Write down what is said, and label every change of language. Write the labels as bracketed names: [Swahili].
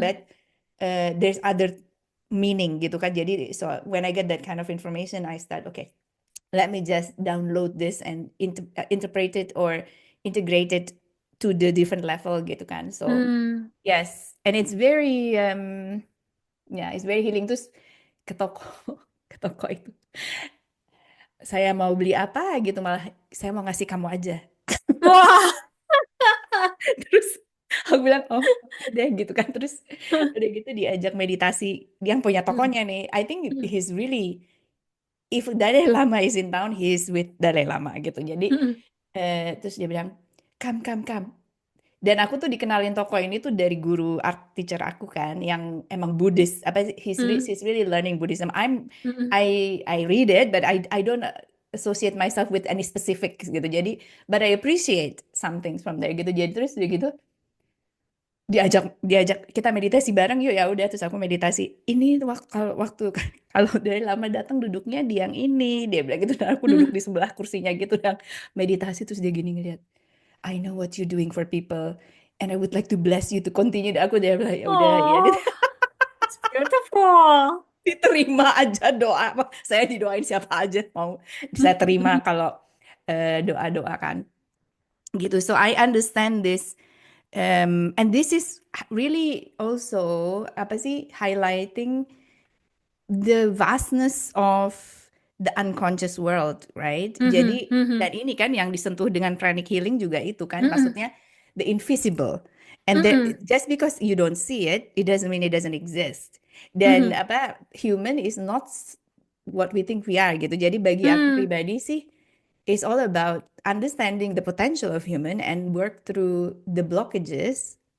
[English] but there's other meaning [Indonesian] gitu kan. [English] Jadi so when I get that kind of information, I start okay let me just download this and interpret it or integrate it to the different level [Indonesian] gitu kan. [English] So Mm. yes, and it's very yeah, it's very healing. [Indonesian] Terus ke toko ke toko itu saya mau beli apa gitu malah saya mau ngasih kamu aja. Wah. Terus aku bilang oh oke deh gitu kan. Terus udah gitu diajak meditasi yang punya Mm-mm. tokonya nih. [English] I think Mm-mm. he's really if Dalai Lama is in town, he's with Dalai Lama gitu. [Indonesian] Jadi Mm-mm. terus dia bilang, come. Dan aku tuh dikenalin toko ini tuh dari guru art teacher aku kan, yang emang Buddhis. Apa sih, Mm. [English] he's really learning Buddhism. Mm-mm. I read it, but I don't associate myself with any specific gitu. [Indonesian] Jadi, [English] but I appreciate some things from there gitu. [Indonesian] Jadi terus dia gitu diajak diajak kita meditasi bareng yuk ya udah terus aku meditasi ini waktu kalau dari lama datang duduknya di yang ini dia bilang gitu dan aku duduk di sebelah kursinya gitu dan meditasi terus dia gini ngeliat [English] I know what you're doing for people and I would like to bless you to continue. [Indonesian] Aku dia bilang ya udah ya [English] Oh, it's beautiful. [Indonesian] diterima aja doa saya didoain siapa aja mau saya terima kalau doa-doa kan gitu. [English] So I understand this. And this is really also [Indonesian] apa sih [English] highlighting the vastness of the unconscious world, right? Mhm. [Indonesian] Jadi dan Mhm. ini kan yang disentuh dengan pranic healing juga itu kan Mm-mm. maksudnya [English] the invisible. And Mm-mm. just because you don't see it, it doesn't mean it doesn't exist. [Indonesian] Dan [English] apa human is not what we think we are gitu. [Indonesian] Jadi bagi aku Mm. pribadi sih [English] it's all about understanding the potential of human and work through the blockages